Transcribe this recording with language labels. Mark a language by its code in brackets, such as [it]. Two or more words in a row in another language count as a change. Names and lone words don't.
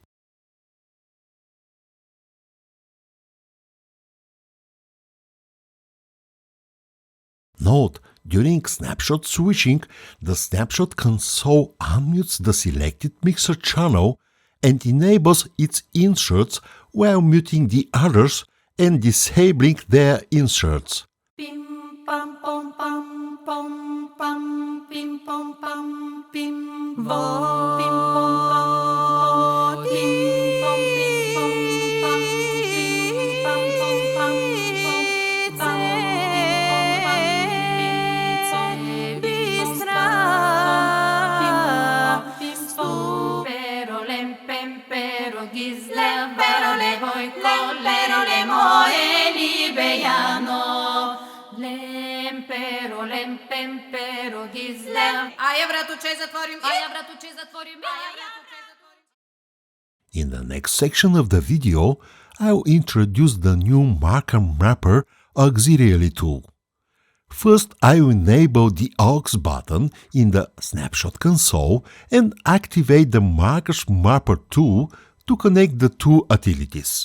[en] Note, during snapshot switching, the Snapshot Console unmutes the selected mixer channel and enables its inserts while muting the others and disabling their inserts. Pim pam pom pam pom pam pim pom pam pim vo pim pom pam pim pom pam pim pam pom pam pim pam bistra pim stu pero lem pem pero gizle pero le voi pero le moe beiano Лемперо, лемпемперо, гизлем. [bg] А я вратуче затворим, а я вратуче затворим, а я вратуче затворим. [en] In the next section of the video, I'll introduce the new marker mapper auxiliary tool. First, I will enable the aux button in the Snapshot Console and activate the markers mapper tool to connect the two utilities.